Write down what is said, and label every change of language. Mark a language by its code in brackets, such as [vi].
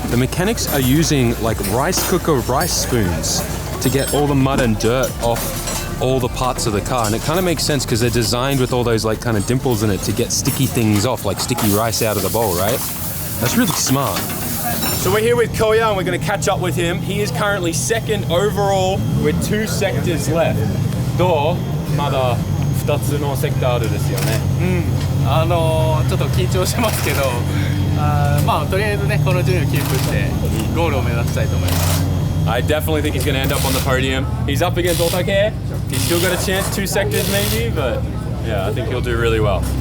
[en] The mechanics are using like rice cooker rice spoons to get all the mud and dirt off all the parts of the car, and it kind of makes sense because they're designed with all those like kind of dimples in it to get sticky things off, like sticky rice out of the bowl, right? That's really smart. So we're here with Koya and we're going to catch up with him. He is currently second overall with 2 sectors left. [ja] どう？まだ2つのセクターあるですよね。ちょっと緊張してますけど、まあとりあえずねこの順位をキープしてゴールを目指したいと思います。 [en] I definitely think he's going to end up on the podium. He's up against Otake. He's still got a chance, 2 sectors maybe, but yeah, I think he'll do really well.